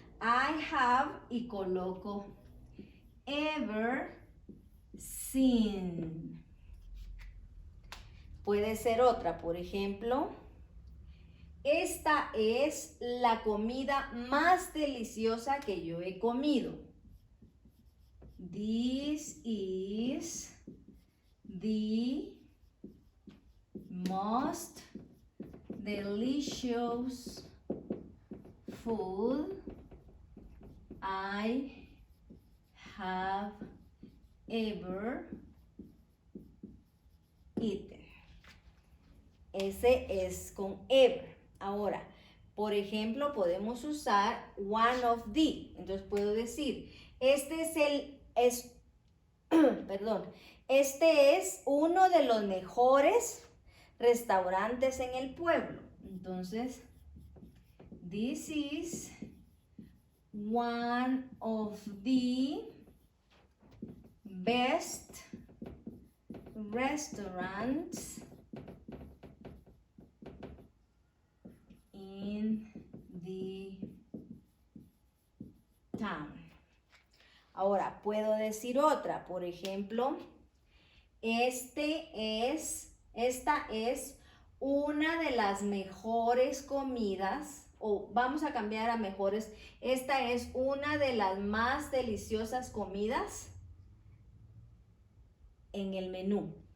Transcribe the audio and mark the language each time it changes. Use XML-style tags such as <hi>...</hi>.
<en>I have</en> <es>y coloco</es> <en>ever seen.</en> <es>Puede ser otra, por ejemplo, esta es la comida más deliciosa que yo he comido.</es> <en>This is the most delicious food I have ever eaten.</en> <es>Ese es con ever. Ahora, por ejemplo, podemos usar one of the. Entonces puedo decir, este es uno de los mejores restaurantes en el pueblo. Entonces,</es> <en>this is one of the best restaurants in the town.</en> <es>Ahora, puedo decir otra. Por ejemplo, esta es una de las mejores comidas, o vamos a cambiar a mejores. Esta es una de las más deliciosas comidas en el menú.</es>